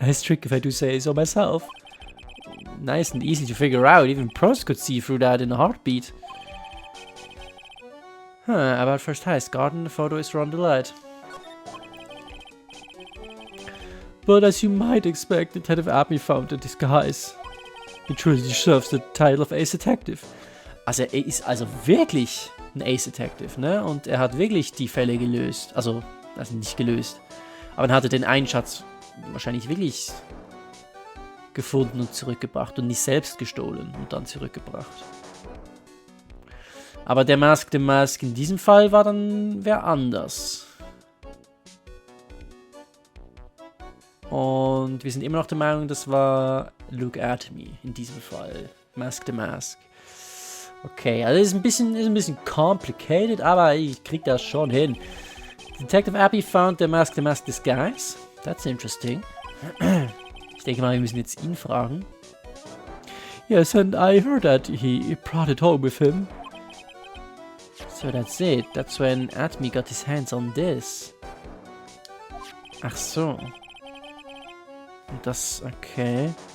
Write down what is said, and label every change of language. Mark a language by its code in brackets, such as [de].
[en] Nice trick if I do say so myself. Nice and easy to figure out. Even pros could see through that in a heartbeat. About first heist. Garden, the photo is Ron Delight. But as you might expect, Detective Abney found a disguise. He truly deserves the title of Ace Detective. [de] Also er ist also wirklich ein Ace Detective, ne? Und er hat wirklich die Fälle gelöst. Also nicht gelöst. Aber er hatte den einen Schatz wahrscheinlich wirklich gefunden und zurückgebracht und nicht selbst gestohlen und dann zurückgebracht. Aber der Masked Mask in diesem Fall war dann wer anders. Und wir sind immer noch der Meinung, das war Look at Me in diesem Fall. Masked Mask. Okay, also ist ein bisschen complicated, aber ich krieg das schon hin. [en] Detective Abby found the Masked Mask disguise. That's interesting. [de] Ich denke mal, wir müssen jetzt ihn fragen. [en] Yes, and I heard that he brought it home with him. So that's it. That's when Atmi got his hands on this. [de] Ach so. Das, okay.